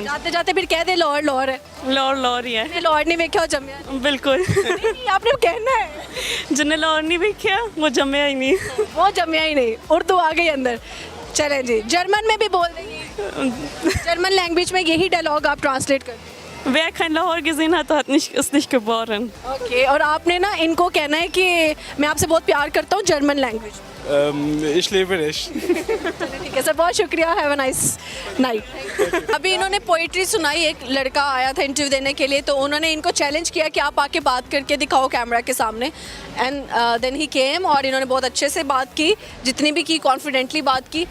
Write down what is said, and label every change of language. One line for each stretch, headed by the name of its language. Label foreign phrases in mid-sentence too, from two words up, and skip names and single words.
Hindi: जाते जाते फिर कह दे लाहौर लाहौर है। लाहौर ही है। लाहौर नहीं देखा जमिया? बिल्कुल। नहीं, आपने कहना है। जिन्हें लाहौर नहीं देखा वो जमे ही नहीं। वो जमिया ही नहीं, उर्दू आ गई अंदर। चलें जी, जर्मन में भी बोल देंगे।
English: German language
Hindi: में यही डायलॉग आप ट्रांसलेट कर।
German: Wer kein Lahore gesehen hat, ist nicht geboren।
Hindi: ओके, और आपने ना इनको कहना है कि मैं आपसे बहुत प्यार करता हूँ
English: German language.
German: Ich liebe dich।
Hindi: ठीक है सर, बहुत शुक्रिया,
English: have a nice night.
Hindi: अभी इन्होंने पोइट्री सुनाई, एक लड़का आया था इंटरव्यू देने के लिए, तो उन्होंने इनको चैलेंज किया कि आप आके बात करके दिखाओ कैमरा के सामने,
English: and then he came,
Hindi: और इन्होंने बहुत अच्छे से बात की, जितनी भी की कॉन्फिडेंटली बात की।